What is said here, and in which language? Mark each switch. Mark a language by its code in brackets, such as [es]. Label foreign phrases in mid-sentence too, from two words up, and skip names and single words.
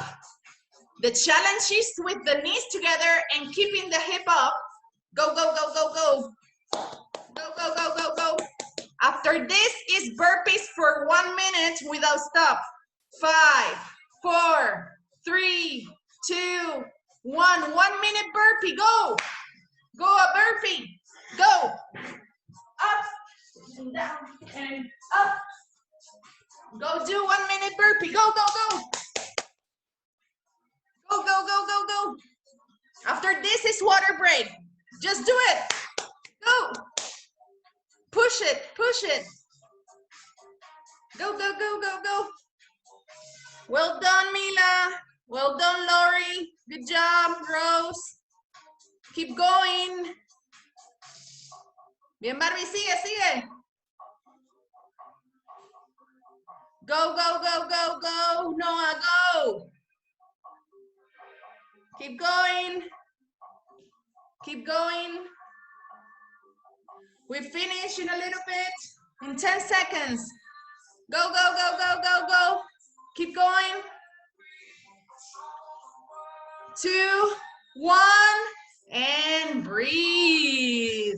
[en] The challenge is with the knees together and keeping the hip up. Go, go, go, go, go. Go, go, go, go, go. After this is burpees for 1 minute without stop. 5, 4, 3, 2, 1. 1 minute burpee, go. Go a burpee, go. Up, and down, and up. Go do 1 minute burpee, go, go, go. Go, go, go, go, go. After this is water break. Just do it. Go. Push it, push it. Go, go, go, go, go. Well done, Mila. Well done, Lori. Good job, Rose. Keep going. [es] Bien, Barbie, sigue, sigue. [en] Go, go, go, go, go. Noah, go. Keep going. Keep going. We finish in a little bit. In 10 seconds. Go, go, go, go, go, go. Keep going. 2, 1, and breathe.